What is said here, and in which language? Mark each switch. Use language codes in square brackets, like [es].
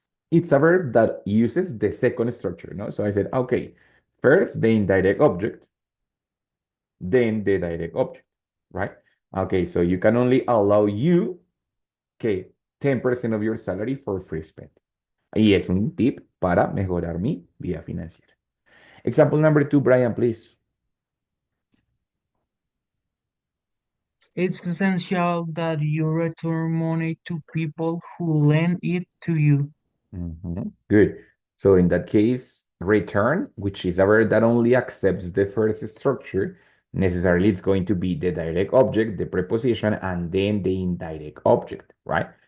[en] It's a verb that uses the second structure, no? So I said, okay, first the indirect object, then the direct object, right? Okay, so you can only allow you, okay, 10% of your salary for free spend. [es] Y es un tip para mejorar mi vida financiera. [en] Example number two, Brian, please. It's essential that you return money to people who lend it to you. Good. So in that case, return, which is a verb that only accepts the first structure, necessarily it's going to be the direct object, the preposition, and then the indirect object, right?